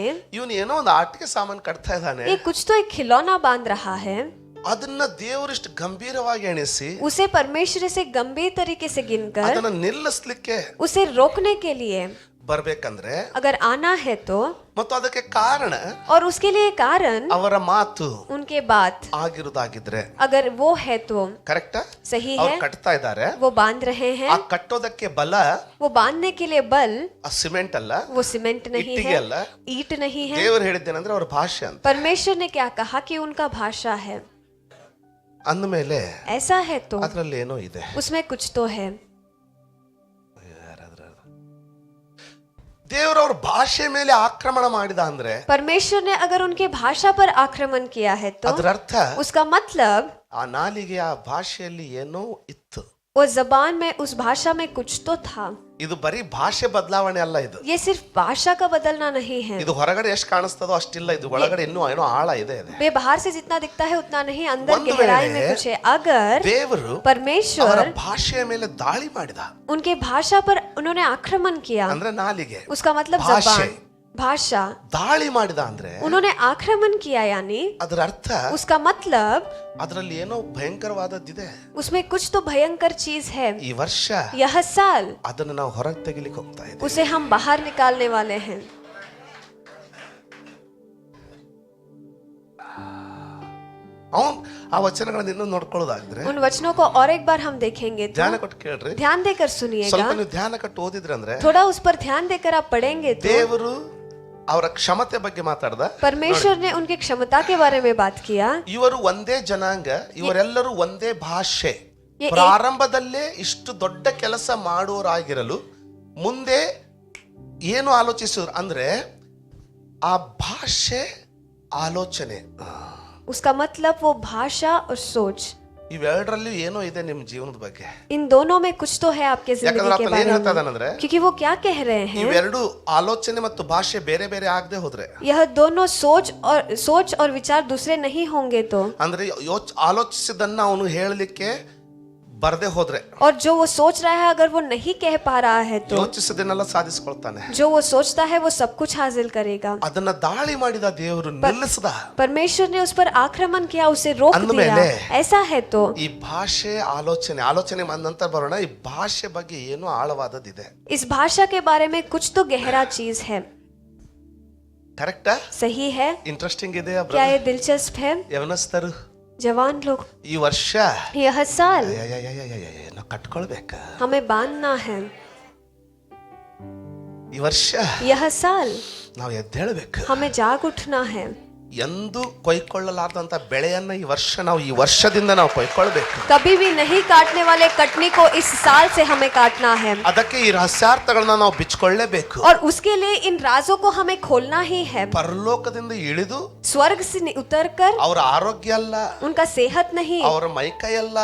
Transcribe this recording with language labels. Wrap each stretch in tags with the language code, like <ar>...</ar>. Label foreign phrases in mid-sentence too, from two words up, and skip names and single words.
<kn>ಇವನು ಏನೋ ಒಂದು ಆಟಿಕೆ ಸಾಮಾನು ಕಟ್ತಾ ಇದ್ದಾನೆ,</kn> <hi>ये कुछ तो एक खिलौना बांध रहा है,</hi> <kn>ಅದನ್ನ ದೇವರಿಷ್ಟು ಗಂಭೀರವಾಗಿ ಎಣಿಸಿ</kn> <hi>उसे परमेश्वर से गंभीर तरीके से गिनकर</hi> <kn>ಅದನ್ನ ನಿಲ್ಲಿಸ್ಲಿಕ್ಕೆ</kn> <hi>उसे रोकने के लिए</hi> <kn>ಬರ್ಬೇಕಂದ್ರೆ</kn> <hi>अगर आना है तो,</hi> <kn>ಮತ್ತು ಅದಕ್ಕೆ ಕಾರಣ</kn> <hi>और उसके लिए कारण</hi> <kn>ಅವರ ಮಾತು</kn> <hi>उनके बात</hi> <kn>ಆಗಿರುವುದಾಗಿದ್ರೆ</kn> <hi>अगर वो है तो</hi> <kn>ಕರೆಕ್ಟಾ?</kn> <hi>सही</hi> <kn>ಅವ್ರು</kn> <hi>है,</hi> <kn>ಕಟ್ತಾ ಇದ್ದಾರೆ,</kn> <hi>वो बांध रहे हैं।</hi> <kn>ಆ ಕಟ್ಟೋದಕ್ಕೆ ಬಲ</kn> <hi>वो बांधने के लिए बल</hi> <kn>ಆ ಸಿಮೆಂಟ್ ಅಲ್ಲ,</kn> <hi>वो सीमेंट नहीं</hi> <kn>इट्टिगे</kn> <hi>है,</hi> <kn>अल्ल,</kn> <hi>ईट नहीं है।</hi> <kn>ದೇವರು ಹೇಳಿದ್ದೇನೆಂದ್ರೆ ಅವ್ರ ಭಾಷೆ ಅಂತ</kn> <hi>परमेश्वर ने क्या कहा कि उनका भाषा है।</hi> <kn>ಅಂದಮೇಲೆ</kn> <hi>ऐसा है तो</hi> <kn>ಅದ್ರಲ್ಲಿ ಏನೋ ಇದೆ।</kn> <hi>उसमें कुछ तो है।</hi> <kn>ದೇವರು ಅವ್ರ ಭಾಷೆ ಮೇಲೆ ಆಕ್ರಮಣ ಮಾಡಿದ ಅಂದ್ರೆ</kn> <hi>परमेश्वर ने अगर उनके भाषा पर आक्रमण किया है तो</hi> <kn>ಅದರ ಅರ್ಥ</kn> <hi>उसका मतलब</hi> <kn>ಆ ನಾಲಿಗೆ ಆ ಭಾಷೆಯಲ್ಲಿ ಏನೋ ಇತ್ತು।</kn> <hi>वो जबान में उस भाषा में कुछ तो था।</hi> <kn>ಇದು ಬರೀ ಭಾಷೆ ಬದಲಾವಣೆ ಅಲ್ಲ, ಇದು</kn> <hi>ये सिर्फ भाषा का बदलना नहीं है।</hi> <kn>ಇದು ಹೊರಗಡೆ ಎಷ್ಟು ಕಾಣಿಸ್ತದೋ ಅಷ್ಟಿಲ್ಲ, ಇದು ಒಳಗಡೆ ಇನ್ನೂ ಏನೋ ಆಳ ಇದೆ।</kn> <hi>वे बाहर से जितना दिखता है उतना नहीं, अंदर</hi> <kn>ಒಂದು</kn> <hi>गहराई में</hi> <kn>ವೇಳೆ</kn> <hi>कुछ है। अगर</hi> <kn>ದೇವರು ಅವರ</kn> <hi>परमेश्वर</hi> <kn>ಭಾಷೆಯ ಮೇಲೆ ದಾಳಿ ಮಾಡಿದ</kn> <hi>उनके भाषा पर उन्होंने आक्रमण किया,</hi> <kn>ಅಂದ್ರೆ ನಾಲಿಗೆ</kn> <hi>उसका मतलब</hi> <kn>भाषे।</kn> <hi>जबान, भाषा</hi> <kn>ದಾಳಿ ಮಾಡಿದ ಅಂದ್ರೆ</kn> <hi>उन्होंने आक्रमण किया, यानी</hi> <kn>ಅದರ ಅರ್ಥ</kn> <hi>उसका मतलब</hi> <kn>ಅದರಲ್ಲಿ ಏನೋ ಭಯಂಕರವಾದದ್ದಿದೆ।</kn> <hi>उसमें कुछ तो भयंकर चीज है।</hi> <kn>ಈ ವರ್ಷ</kn> <hi>यह साल</hi> <kn>ಅದನ್ನ ನಾವು ಹೊರಗೆ ತೆಗಿಲಿಕ್ಕೆ ಹೋಗ್ತಾ ಇದ್ದೀವಿ।</kn> <hi>उसे हम बाहर निकालने वाले हैं।</hi> <kn>ಅವನ್ ಆ ವಚನಗಳನ್ನ ಇನ್ನೂ ನೋಡ್ಕೊಳ್ಳೋದಾದ್ರೆ</kn> <hi>उन वचनों को और एक बार हम देखेंगे तो</hi> <kn>ಧ್ಯಾನ ಕೊಟ್ಟು ಕೇಳ್ರಿ,</kn> <hi>ध्यान देकर</hi> <kn>ಸ್ವಲ್ಪ</kn> <hi>सुनिएगा।</hi> <kn>ನೀವು ಧ್ಯಾನ ಕೊಟ್ಟು ಓದಿದ್ರೆ ಅಂದ್ರೆ</kn> <hi>थोड़ा उस पर ध्यान देकर आप पढ़ेंगे तो</hi> <kn>ದೇವರು ಅವರ ಕ್ಷಮತೆ ಬಗ್ಗೆ ಮಾತಾಡ್ದ।</kn> <hi>परमेश्वर ने उनकी क्षमता के बारे में बात किया।</hi> <kn>ಇವರು ಒಂದೇ ಜನಾಂಗ, ಇವರೆಲ್ಲರೂ ಒಂದೇ ಭಾಷೆ,</kn> <hi>ये</hi> <kn>ಪ್ರಾರಂಭದಲ್ಲೇ ಇಷ್ಟು ದೊಡ್ಡ ಕೆಲಸ ಮಾಡುವರಾಗಿರಲು ಮುಂದೆ ಏನು ಆಲೋಚಿಸಿದ್ರು ಅಂದ್ರೆ ಆ ಭಾಷೆ ಆಲೋಚನೆ,</kn> <hi>उसका मतलब वो भाषा और सोच,</hi> <kn>ಇವೆರಡರಲ್ಲಿ ಏನೋ ಇದೆ ನಿಮ್ಮ ಜೀವನದ ಬಗ್ಗೆ।</kn> <hi>इन दोनों में कुछ तो है आपके जिंदगी</hi> <kn>ಯಾಕಂದ್ರೆ</kn> <hi>के</hi> <kn>ಆತನ</kn> <hi>बारे</hi> <kn>ಏನ್ ಹೇಳ್ತಾ</kn> <hi>में।</hi> <kn>ಇದ್ದಾನಂದ್ರೆ</kn> <hi>क्योंकि वो क्या कह रहे हैं,</hi> <kn>ಇವೆರಡು ಆಲೋಚನೆ ಮತ್ತು ಭಾಷೆ ಬೇರೆ ಬೇರೆ ಆಗದೆ ಹೋದ್ರೆ,</kn> <hi>यह दोनों सोच और विचार दूसरे नहीं होंगे तो,</hi> <kn>ಅಂದ್ರೆ ಆಲೋಚಿಸಿದನ್ನ ಅವನು ಹೇಳಲಿಕ್ಕೆ ಬರದೆ ಹೋದ್ರೆ,</kn> <hi>और जो वो सोच रहा है अगर वो नहीं कह पा रहा है तो,</hi> <kn>ಯೋಚಿಸಿದನ್ನೆಲ್ಲ ಸಾಧಿಸಿಕೊಳ್ತಾನೆ।</kn> <hi>जो वो सोचता है वो सब कुछ हासिल करेगा।</hi> <kn>ಅದನ್ನ ದಾಳಿ ಮಾಡಿದ ದೇವರು ನಿಲ್ಲಿಸದ।</kn> <hi>परमेश्वर ने उस पर आक्रमण किया, उसे रोक दिया।</hi> <kn>ಅಂದಮೇಲೆ</kn> <hi>ऐसा है तो</hi> <kn>ಈ ಭಾಷೆ ಆಲೋಚನೆ ನಂತರ ಬರೋಣ, ಈ ಭಾಷೆ ಬಗ್ಗೆ ಏನೋ ಆಳವಾದದಿದೆ।</kn> <hi>इस भाषा के बारे में कुछ तो गहरा चीज है।</hi> <kn>ಕರೆಕ್ಟಾ?</kn> <hi>सही है?</hi> <kn>ಇಂಟ್ರೆಸ್ಟಿಂಗ್ ಇದೆ।</kn> <hi>क्या ये दिलचस्प है?</hi> <kn>ಯವನಸ್ಥರು</kn> <hi>जवान लोग,</hi> <kn>ಈ ವರ್ಷ</kn> <hi>यह साल</hi> <kn>ನಾವು ಕಟ್ಕೊಳ್ಬೇಕ,</kn> <hi>हमें बांधना है।</hi> <kn>ಈ ವರ್ಷ</kn> <hi>यह साल</hi> <kn>ನಾವು ಎದ್ದೇಳಬೇಕು।</kn> <hi>हमें जाग उठना है।</hi> <kn>ಎಂದು ಕೊಯ್ಕೊಳ್ಳಲಾರ್ದಂತ ಬೆಳೆಯನ್ನ ಈ ವರ್ಷದಿಂದ ನಾವು ಕೊಯ್ಕೊಳ್ಬೇಕು।</kn> <hi>कभी भी नहीं काटने वाले कटनी को इस साल से हमें काटना है,</hi> <kn>ಅದಕ್ಕೆ ಈ ರಹಸ್ಯಾರ್ಥಗಳನ್ನ ನಾವು ಬಿಚ್ಕೊಳ್ಳೇಬೇಕು।</kn> <hi>और उसके लिए इन राजों को हमें खोलना ही है।</hi> <kn>ಪರಲೋಕದಿಂದ ಇಳಿದು</kn> <hi>स्वर्ग से उतरकर,</hi> <kn>ಅವರ ಆರೋಗ್ಯ ಅಲ್ಲ,</kn> <hi>उनका सेहत नहीं,</hi> <kn>ಅವರ ಮೈಕೈ ಅಲ್ಲ,</kn>